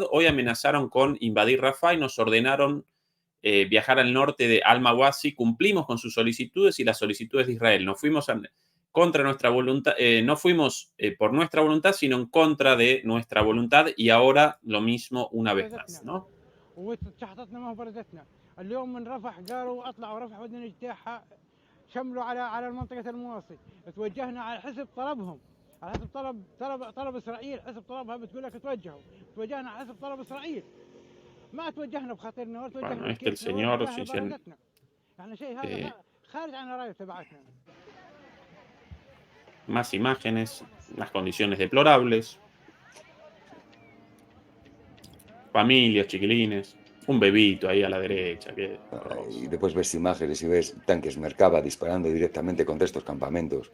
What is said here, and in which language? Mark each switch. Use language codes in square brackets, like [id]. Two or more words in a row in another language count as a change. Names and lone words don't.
[es] Hoy amenazaron con invadir Rafah y nos ordenaron viajar al norte de Al-Mawasi. Cumplimos con sus solicitudes y las solicitudes de Israel. Nos fuimos contra nuestra voluntad, no fuimos por nuestra voluntad, sino en contra de nuestra voluntad, y ahora lo mismo una vez más, ¿no? [ar] شملوا على المنطقة المواصي توجهنا على حسب طلبهم على حسب طلب إسرائيل حسب طلبها بتقول لك توجهنا على حسب طلب إسرائيل ما توجهنا بخاطرنا ولا توجهنا [es] Bueno, el señor [ar] يعني شيء هذا خارج عن الرأي تبعتنا. [es] Más imágenes, las condiciones deplorables, familias, chiquilines, un bebito ahí a la derecha. Y después ves imágenes y ves tanques Merkava disparando directamente contra estos campamentos.